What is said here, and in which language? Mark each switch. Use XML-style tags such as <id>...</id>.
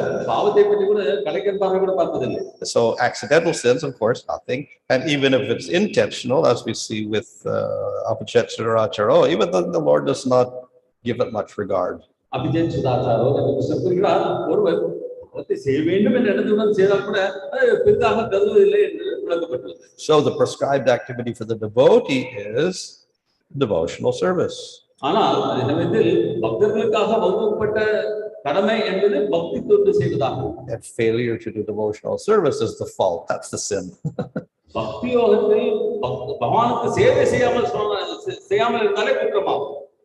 <ta>பாவத்தை பற்றி கூட கடைக்கன் பார்வை கூட பார்ப்பதில்லை.</ta> <en>So accidental sins, of course, nothing. And even if it's intentional, as we see with apachetsuracharo, even then the Lord does not give it much regard.</en> <ta>அபிஜெச்சுதாச்சாரோ என்று கிருஷ்ணர் கூறுகிறார், ஒருவர் அதை செய்ய வேண்டும் என்ற எண்ணத்துடன் செய்தால் கூட பெரிதாக கருதுவதில்லை என்று விளக்கப்பட்டுள்ளது.</ta> <en>So the prescribed activity for the devotee is devotional service.</en> <ta>ஆனால் அதே சமயத்தில் பக்தர்களுக்காக வகுக்கப்பட்ட கடமை என்பது பக்தி தொண்டு செய்வதாகும்.</ta> <en>And failure to do devotional service is the fault. That's the sin.</en> <ta>பக்தி யோகத்தில் பகவானுக்கு சேவை செய்யாமல் இருந்தாலே குற்றமாகும்.</ta>